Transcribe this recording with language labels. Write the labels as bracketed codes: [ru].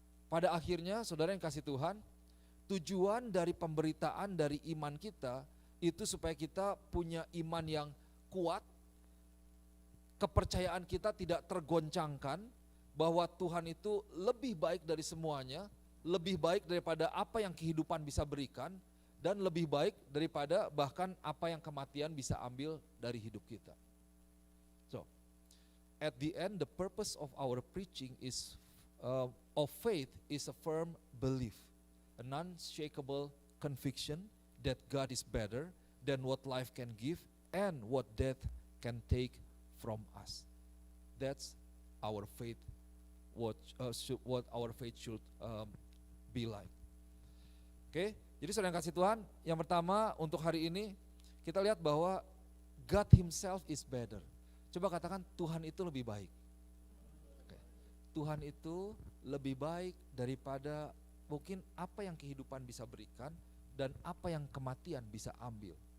[id] Pada akhirnya, saudara yang kasih Tuhan, tujuan dari pemberitaan dari iman kita itu supaya kita punya iman yang kuat, kepercayaan kita tidak tergoncangkan, bahwa Tuhan itu lebih baik dari semuanya, lebih baik daripada apa yang kehidupan bisa berikan, dan lebih baik daripada bahkan apa yang kematian bisa ambil dari hidup kita. [en] So, at the end, the purpose of our preaching is of faith is a firm belief, an unshakable conviction that God is better than what life can give and what death can take from us. That's our faith. What our faith should be like. [id] Oke, jadi saudara yang kasih Tuhan, yang pertama untuk hari ini kita lihat bahwa [en] God Himself is better. [id] Coba katakan Tuhan itu lebih baik. Oke. Tuhan itu lebih baik daripada mungkin apa yang kehidupan bisa berikan dan apa yang kematian bisa ambil.